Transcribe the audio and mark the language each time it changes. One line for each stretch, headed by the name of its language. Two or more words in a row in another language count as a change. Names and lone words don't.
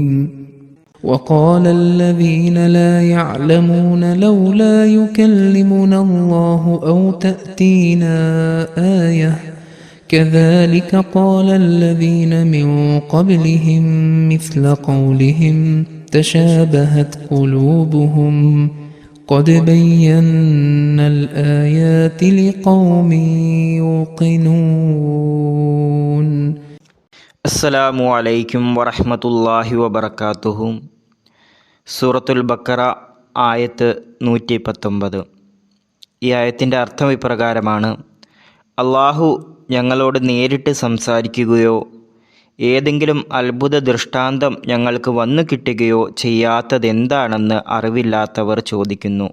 Arabic: وقال الذين لا يعلمون لولا يكلمنا الله أو تأتينا آية كذلك قال الذين من قبلهم مثل قولهم تشابهت قلوبهم قد بينا الآيات لقوم يوقنون. السلام عليكم ورحمة الله وبركاته.
Malayalam: സൂറത്തുൽ ബഖറ ആയത്ത് 119. ഈ ആയത്തിൻ്റെ അർത്ഥം ഇപ്രകാരമാണ്: അള്ളാഹു ഞങ്ങളോട് നേരിട്ട് സംസാരിക്കുകയോ ഏതെങ്കിലും അത്ഭുത ദൃഷ്ടാന്തം ഞങ്ങൾക്ക് വന്നു കിട്ടുകയോ ചെയ്യാത്തതെന്താണെന്ന് അറിവില്ലാത്തവർ ചോദിക്കുന്നു.